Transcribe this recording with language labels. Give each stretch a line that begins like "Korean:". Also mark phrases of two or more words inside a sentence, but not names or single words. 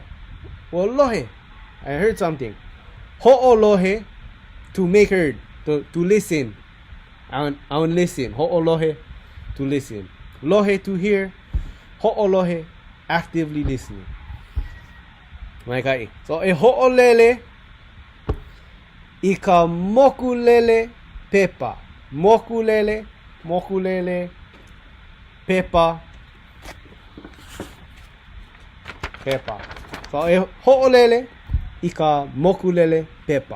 English: Well, lohe, I heard something.
Hawaiian: Ho'o lohe,
English: to make heard, to listen. I want listen.
Hawaiian: Ho'o lohe,
English: to listen. Lohe, to hear.
Hawaiian: Ho'o lohe,
English: actively listening.
Hawaiian: Maikai. So e ho'o lele, ika moku lele, pepa. Moku lele, pepa. Pepa. So e ho'olele, ika mokulele, pepa.